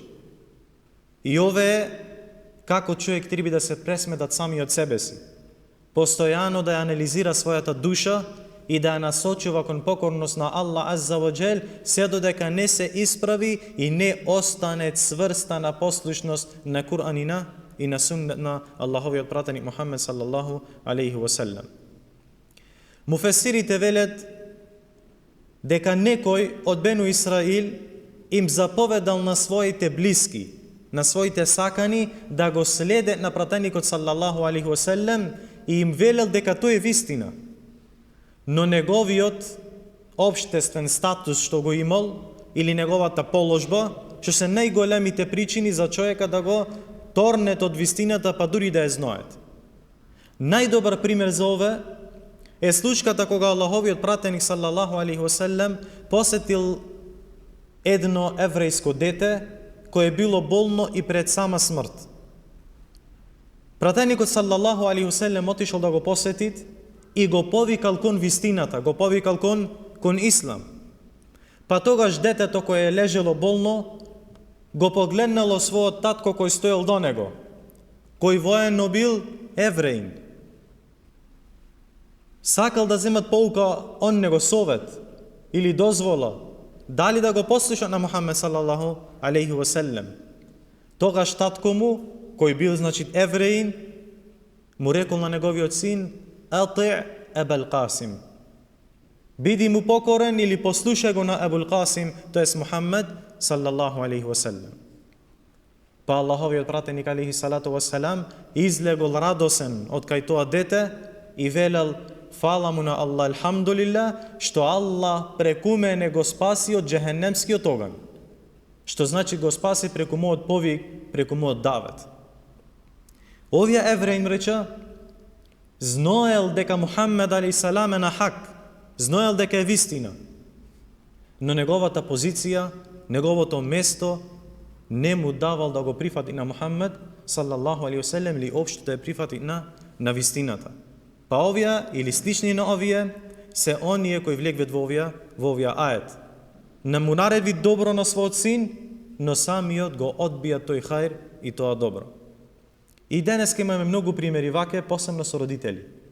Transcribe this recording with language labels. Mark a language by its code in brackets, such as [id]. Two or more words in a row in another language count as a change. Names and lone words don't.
[mk] И ове како човек треба да се пресмедат сами од себе си. Постојано да ја анализира својата душа и да ја насочува кон покорност на Аллах [ar] عز وجل, [mk] се додека не се исправи и не остане цврста на послушност на Кур'анина и на суннет на Аллаховиот пратеник Мухаммед [ar] صلى الله عليه وسلم. [mk] Муфесирите велат дека некој од Бену Исраил им заповедал на своите блиски, на своите сакани да го следат на пратеникот [ar] صلى الله عليه وسلم [mk] и им велел дека тој е вистина. Но неговиот општествен статус што го имал или неговата положба, што се најголемите причини за човека да го торнет од вистината, па дури да ја знаат. Најдобар пример за ова е случката кога Аллаховиот пратеник [ar] صلى الله عليه وسلم [mk] посетил едно еврејско дете кое било болно и пред сама смрт. Пратеникот [ar] صلى الله عليه وسلم [mk] отишол да го посети и го повикал кон вистината, го повикал кон ислам. Па тогаш детето кое е лежело болно, го погледнало својот татко кој стоел до него, кој воено бил евреин. Сакал да земат поука он него совет или дозвола, дали да го послушат на Мухаммед [ar] صلى الله عليه وسلم. [mk] Тогаш татко му, кој бил евреин, му рекол на неговиот син: "Ати' Абул Касим." Биди му покорен или послушај го на Абул Касим, тоест Мухаммед [ar] صلى الله عليه وسلم. [mk] Па Аллаховиот пратеник [ar] عليه الصلاة والسلام [mk] излегол радосен од кај тоа дете и велел: "Фала му на Аллах, алхамдулилlah, што Аллах преку мене го спаси од џехенемскиот оган." Што значи го спаси преку мојот повик, преку мојот давет. Овие евреи им рече, знаел дека Мухаммед [ar] عليه السلام [mk] е на хак, знаел дека е вистина, но неговата позиција, неговото место не му давал да го прифати на Мухаммед [ar] صلى الله عليه وسلم [mk] или општо да ја прифати на вистината. Па овие или слични на овие се оние кои влегват во овие ајет. Не му наредви добро на својот син, но самиот го одбија тој хајр и тоа добро. И денеска имаме многу примери ваке, посебно со родители.